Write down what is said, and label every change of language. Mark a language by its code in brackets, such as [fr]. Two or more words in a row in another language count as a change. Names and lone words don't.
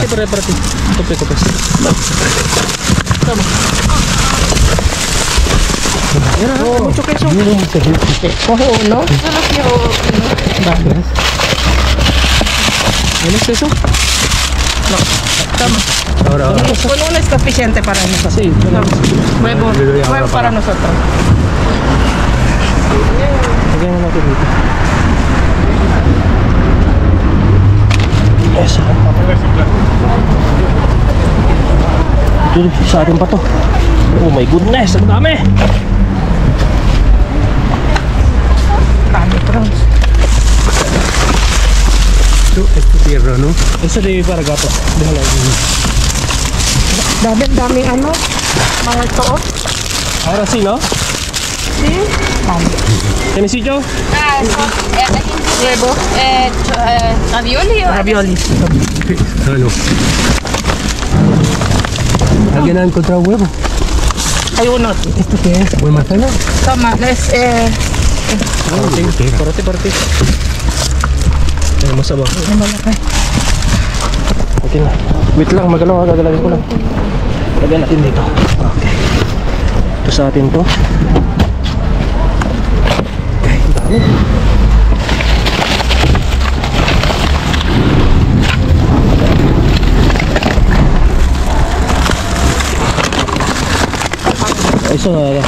[es] Para ti. Tope. Mira, mucho queso. Coge uno. Solo quiero uno. ¿Tienes eso? Ahora. Con uno es suficiente para nosotros. Sí. Huevo para nosotros. [tl] Lagyan na natin dito. Yes. Ito sa atin pa to. [en] Oh my goodness, [tl] ang dami. Dami, prawns. [es] Esto tierra, ¿no? Eso de para gato. Déjala. [tl] Daming ano. Mga ito. [es] Ahora sí, ¿no? Sí. ¿Tienes sitio? Ah, eso. ¿Alguien quiere Huevo. ravioli o? Ravioli. Ah, no. ¿Alguien ha encontrado huevo? Hay uno. ¿Esto qué es? ¿Buen manzana? Toma, les Para ti. Ay, mas abajo. [tl] Okay na. Wait lang, magalaw ha. Gagalawin ko lang. Lagyan natin dito. Okay. Ito sa atin to. Okay, dami. Eso na yak.